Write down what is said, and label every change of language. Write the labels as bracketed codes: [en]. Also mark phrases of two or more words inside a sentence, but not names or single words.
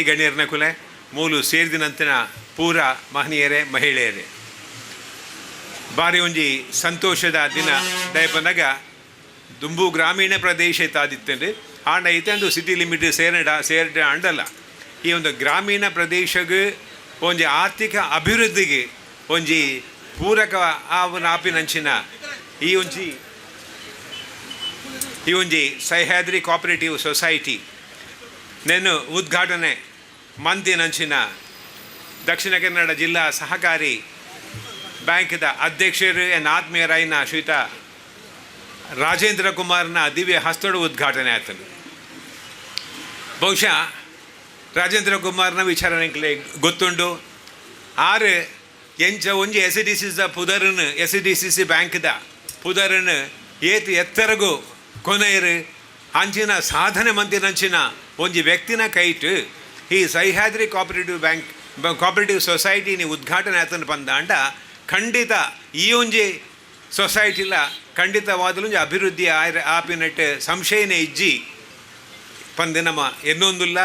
[tcy] ಗಣ್ಯರನ ಕುಲೆ ಮೂಲು ಸೇರಿದಿನಂತಿನ ಪೂರ ಮಹನೀಯರೇ ಮಹಿಳೆಯರೇ ಬಾರಿ ಒಂಜಿ ಸಂತೋಷದ ದಿನ ದಯಪನಗ ದುಂಬು ಗ್ರಾಮೀಣ ಪ್ರದೇಶ ಇತ್ತಾದಿತ್ತಂದ್ರೆ ಆಂಡ ಐತಂದು [en] city limit [tcy] ಸೇರಿಡ ಅಂಡಲ್ಲ ಈ ಒಂದು ಗ್ರಾಮೀಣ ಪ್ರದೇಶಗೆ ಒಂಜಿ ಆರ್ಥಿಕ ಅಭಿವೃದ್ಧಿಗೆ ಒಂಜಿ ಪೂರಕ ಆಪಿನಂಚಿನ ಈ ಒಂಜಿ ಸಹ್ಯಾದ್ರಿ [en] co-operative society [tcy] ನೆನ್ನು ಉದ್ಘಾಟನೆ ಮಂತಿನಂಚಿನ ದಕ್ಷಿಣ ಕನ್ನಡ ಜಿಲ್ಲಾ ಸಹಕಾರಿ ಬ್ಯಾಂಕ್ದ ಅಧ್ಯಕ್ಷರು ಆತ್ಮೀಯರಾಯಿನ ಶ್ರೀಯುತ ರಾಜೇಂದ್ರ ಕುಮಾರ್ನ ದಿವ್ಯ ಹಸ್ತೋಡು ಉದ್ಘಾಟನೆ ಆಯ್ತನು. ಬಹುಶಃ ರಾಜೇಂದ್ರ ಕುಮಾರ್ನ ವಿಚಾರ ನನಗೆ ಗೊತ್ತುಂಡು. ಆರು ಎಂಚ ಒಂಜಿ SDCC ಪುದರನ್ನು SDCC ಬ್ಯಾಂಕ್ದ ಪುದರನ್ನು ಏತು ಎತ್ತರಗೂ ಕೊನೆಯರು ಅಂಚಿನ ಸಾಧನೆ ಮಂದಿನಂಚಿನ ಒಂಜಿ ವ್ಯಕ್ತಿನ ಕೈಟ್ ಈ ಸಹ್ಯಾದ್ರಿ [en] co-operative society-ni [tcy] ಉದ್ಘಾಟನೆ ಆತನ ಪಂದಾಂಡ ಖಂಡಿತ ಈ ಒಂಜಿ ಸೊಸೈಟಿಲ ಖಂಡಿತವಾದಲು ಅಭಿವೃದ್ಧಿ ಆಪಿನಟ್ಟು ಸಂಶಯನೇ ಇಜ್ಜಿ ಪಂದೆ ನಮ್ಮ ಎನ್ನೊಂದುಲ್ಲ.